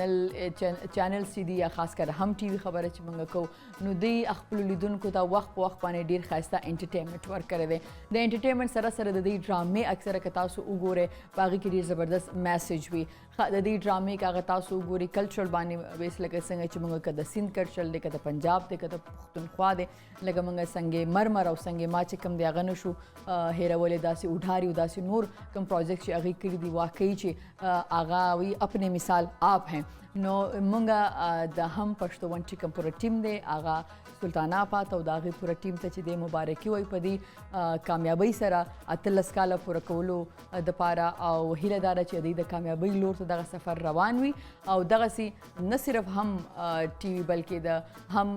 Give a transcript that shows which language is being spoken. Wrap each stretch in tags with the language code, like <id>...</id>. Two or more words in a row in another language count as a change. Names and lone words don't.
<ps>چینل چې دي یا</ps> <ur>خاص کر</ur> <ps>هم ټي وي خبره چې موږ کوو نو دوی خپلو لیدونکو ته وخت په وخت باندې ډېر ښایسته انټرټینمنټ ورکړی دی د انټرټینمنټ سره سره د دوی ډرامې اکثره که تاسو وګورئ په هغې کې ډېر زبردست میسج وي د دې ډرامې که هغه تاسو وګورئ کلچرل باندې بیس لکه څنګه چې موږ که د سیند کلچر دی که د پنجاب دی که د پښتونخوا دی لکه موږ سنگ مرمر او سنگ ما چې کوم دی هغه نه شو هیرولی داسې اډاري او داسې نور کوم پروجیکټ چې هغې کړي دي واقعي چې هغه وي</ps> <ur>اپنے مثال آپ</ur> <ps>ہیں نو موږ د هم پښتو ون چې کوم پوره ټیم دی هغه سلطانه پات او د هغې پوره ټیم ته چې دی مبارکي وایي په دې کامیابۍ سره 18 کاله پوره کولو دپاره او هیله دا ده چې دوی د کامیابۍ لور ته دغه سفر روان وي او دغسې نه صرف هم ټي وي بلکې د هم</ps>